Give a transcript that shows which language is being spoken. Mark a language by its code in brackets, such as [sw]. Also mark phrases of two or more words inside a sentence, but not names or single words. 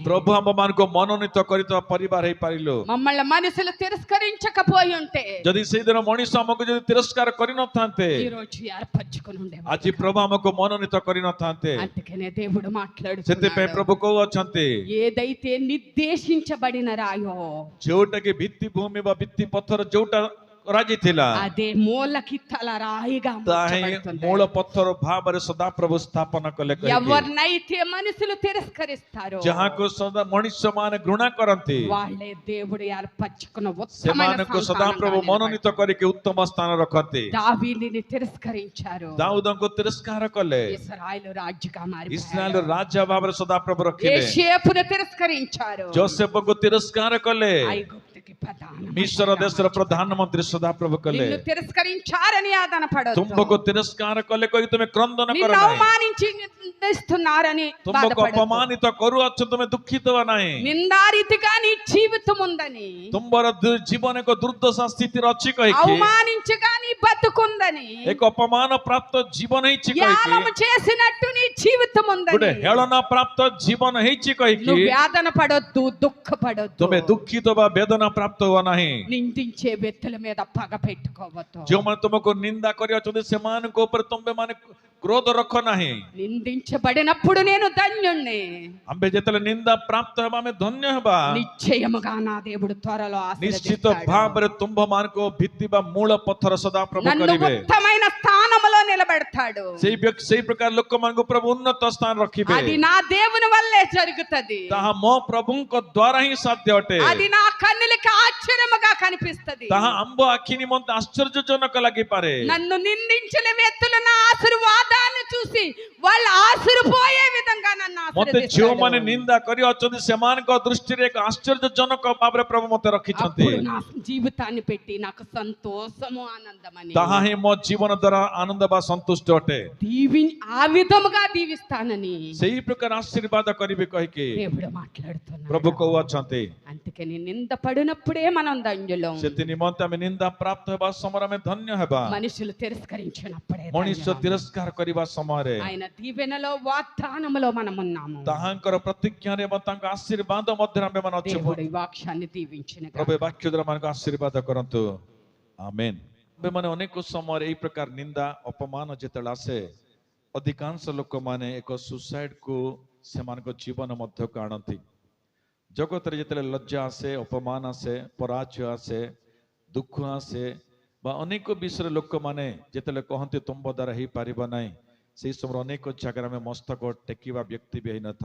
[or] ପ୍ରଭୁ ଆମ ମାନଙ୍କୁ ମନୋନୀତ କରିଥିବା ପରିବାର ହେଇପାରିଲୁ [te] మమ్మల్ని మనుషులు తిరస్కరించకపోయి ఉంటే [or] ଯଦି ସେଇଦିନ ମଣିଷ ଆମକୁ ଯଦି ତିରସ୍କାର କରିନଥାନ୍ତେ [te] ఈ రోజు ఏర్పరచుకుని ఉండేవాళ్ళం. [or] ଆଜି ପ୍ରଭୁ ଆମକୁ ମନୋନୀତ କରିନଥାନ୍ତେ [te] అందుకనే దేవుడు [or] ସେଥିପାଇଁ [te] మాట్లాడుతున్నాడు, [or] ପ୍ରଭୁ କହୁଅଛନ୍ତି [te] ఏదైతే నిర్దేశించబడిన రాయో, [or] ଯୋଉଟା କି ଭିତ୍ତି ଭୂମି ବା ଭିତ୍ତି ପଥର ଯୋଉଟା କରାଯାଇଥିଲା [te] అదే మూలకి తల రాయిగా [or] ତାହା [te] మార్చబడుతుంది. [or] ମୂଳ పଥର ଭାବରେ ସଦାପ୍ରଭୁ ସ୍ଥାପନ କଲେ କହିକି। [te] ఎవరినైతే మనుషులు తిరస్కరిస్తారో [or] ଯାହାକୁ ସଦା ମଣିଷ ମାନେ ଘୃଣା କରନ୍ତି [te] వాళ్ళే దేవుడు ఏర్పరచుకున్న ఉత్తమమైన [or] ସେମାନଙ୍କୁ ସଦାପ୍ରଭୁ [te] సంతానంగా [or] ମନୋନୀତ କରିକି ଉତ୍ତମ ସ୍ଥାନ ରଖନ୍ତି। [te] దావీదుని తిరస్కరించారు, [or] ଦାଉଦଙ୍କୁ ତିରସ୍କାର କଲେ, [te] ఇశ్రాయేలు రాజుగా [or] ଇସ୍ରାଏଲ [te] మారిపోయారు. [or] ରାଜା ଭାବରେ ସଦାପ୍ରଭୁ ରଖିଲେ, [te] యోసేపును తిరస్కరించారు, [or] ଯୋସେଫଙ୍କୁ ତିରସ୍କାର କଲେ, [te] ఐగుప్తుకి ప్రధాన [or] ମିଶ୍ର ଦେଶର ପ୍ରଧାନମନ୍ତ୍ରୀ ସଦାପ୍ରଭୁ କଲେ। [te] నిన్ను తిరస్కరించారని ఆదన పడొద్దు, [or] ତୁମକୁ ତିରସ୍କାର କଲେ କହି ତୁମେ କ୍ରନ୍ଦନ କର [te] నిన్ను [or] ନାହିଁ, [te] అవమానించి నిందిస్తున్నారని [or] ତୁମକୁ [te] బాధపడొద్దు. [or] ଅପମାନିତ କରୁଅଛ ତୁମେ ଦୁଃଖିତ ହେବା ନାହିଁ। [te] నిందారీతిగా నీ జీవితం ఉందని, [or] ତୁମର ଜୀବନ ଏକ ଦୁର୍ଦ୍ଦଶା ସ୍ଥିତିରେ ଅଛି କହିକି, [te] అవమానించగా నీ బతుకుందని, [or] ଏକ ଅପମାନ ପ୍ରାପ୍ତ ଜୀବନ ହେଇଛି କହିକି, [te] ధ్యానం చేసినట్టు నీ జీవితం [or] ଗୋଟେ [te] ఉందని [or] ହେଳନା ପ୍ରାପ୍ତ ଜୀବନ ହେଇଛି କହିକି [te] నువ్వు వేదన పడొద్దు, దుఃఖపడొద్దు, [or] ତୁମେ ଦୁଃଖିତ ବା ବେଦନା ପ୍ରାପ୍ତ ହୁଅ ନାହିଁ। [te] నిందించే వ్యక్తుల మీద పగ పెట్టుకోవద్దు, [or] ଯେଉଁମାନେ ତୁମକୁ ନିନ୍ଦା କରିଅଛନ୍ତି ସେମାନଙ୍କ ଉପରେ ତୁମେ ମାନେ କ୍ରୋଧ ରଖ ନାହିଁ। [te] నిందించబడినప్పుడు నేను ధన్యుణ్ణి, [or] ଆମେ ଯେତେବେଳେ ନିନ୍ଦା ପ୍ରାପ୍ତ ହେବା ଆମେ ଧନ୍ୟ ହେବା। [te] నిశ్చయముగా నా దేవుడు త్వరలో [or] ନିଶ୍ଚିତ [te] ఆశీర్వదిస్తాడు. [or] ଭାବରେ ତୁମ୍ଭମାନଙ୍କୁ ଭିତ୍ତି ବା ମୂଳ ପଥର ସଦାପ୍ରଭୁ [te] నన్ను [or] କରିବେ। [te] ఉత్తమైన స్థానములో నిలబెడతాడు. [or] ସେଇ ପ୍ରକାର ଲୋକମାନଙ୍କୁ ପ୍ରଭୁ ଉନ୍ନତ ସ୍ଥାନ ରଖିବେ। [te] అది నా దేవుని వల్లే జరుగుతది, [or] ତାହା ମୋ ପ୍ରଭୁଙ୍କ ଦ୍ୱାରା ହିଁ ସାଧ୍ୟ ଅଟେ। [te] అది నా కన్నులకి ఆశ్చర్యముగా కనిపిస్తది. [or] ତାହା ଆମ୍ଭ ଆଖି ନିମନ୍ତେ ଆଶ୍ଚର୍ଯ୍ୟଜନକ ଲାଗିପାରେ। [te] నన్ను నిందించిన వ్యక్తులు నా ఆశీర్వాదాన్ని చూసి వాళ్ళు ఆశీర్పోయే విధంగా నన్ను [or] ମତେ ଯେଉଁମାନେ [te] ఆశీర్వదిస్తాడు. [or] ନିନ୍ଦା କରିଅଛନ୍ତି ସେମାନଙ୍କ ଦୃଷ୍ଟିରେ ଏକ ଆଶ୍ଚର୍ଯ୍ୟଜନକ ଭାବରେ ପ୍ରଭୁ ମତେ ରଖିଛନ୍ତି। [te] అప్పుడు నా జీవితాన్ని పెట్టి నాకు సంతోషము ఆనందమని [or] ତାହା ହିଁ ମୋ ଜୀବନ ଦ୍ୱାରା ଆନନ୍ଦ ବା ସନ୍ତୁଷ୍ଟ ଅଟେ। [te] ఆ విధముగా దీవిస్తానని [or] ସେଇ ପ୍ରକାର ଆଶୀର୍ବାଦ କରିବି କହିକି [te] దేవుడు మాట్లాడుతున్నాడు. [or] ପ୍ରଭୁ କହୁଅଛନ୍ତି। [te] అందుకని నింద పడినప్పుడే మనం ధన్యులం, [or] ସେଥି ନିମନ୍ତେ ଆମେ ନିନ୍ଦା ପ୍ରାପ୍ତ ହେବା ସମୟରେ ଆମେ ଧନ୍ୟ ହେବା। [te] మనుషులు తిరస్కరించినప్పుడే [or] ମଣିଷ [te] ధన్యులం. [or] ତିରସ୍କାର କରିବା ସମୟରେ [te] ఆయన దీవెనలో వాగ్దానములో మనం ఉన్నాము. [or] ତାହାଙ୍କର ପ୍ରତିଜ୍ଞାରେ ଏବଂ ତାଙ୍କ ଆଶୀର୍ବାଦ ମଧ୍ୟରେ ଆମେ ମାନେ ଅଛୁ। [te] దేవుడు ఈ వాక్యాన్ని దీవించిన [or] ପ୍ରଭୁ ଏ ବାକ୍ୟ ଦ୍ୱାରା ମାନଙ୍କୁ ଆଶୀର୍ବାଦ କରନ୍ତୁ। ଆମେନ୍। ଏବେ ମାନେ ଅନେକ ସମୟରେ ଏଇ ପ୍ରକାର ନିନ୍ଦା ଅପମାନ ଯେତେବେଳେ ଆସେ, ଅଧିକାଂଶ ଲୋକମାନେ ଏକ ସୁସାଇଡ୍ କୁ ସେମାନଙ୍କ ଜୀବନ ମଧ୍ୟକୁ ଆଣନ୍ତି। ଜଗତରେ ଯେତେବେଳେ ଲଜ୍ଜା ଆସେ, ଅପମାନ ଆସେ, ପରାଜୟ ଆସେ, ଦୁଃଖ ଆସେ ବା ଅନେକ ବିଷୟରେ ଲୋକମାନେ ଯେତେବେଳେ କହନ୍ତି ତୁମ ଦ୍ୱାରା ହେଇପାରିବ ନାହିଁ, ସେଇ ସମୟରେ ଅନେକ ଜାଗାରେ ଆମେ ମସ୍ତକ ଟେକିବା ବ୍ୟକ୍ତି ବି ହେଇନଥାଉ।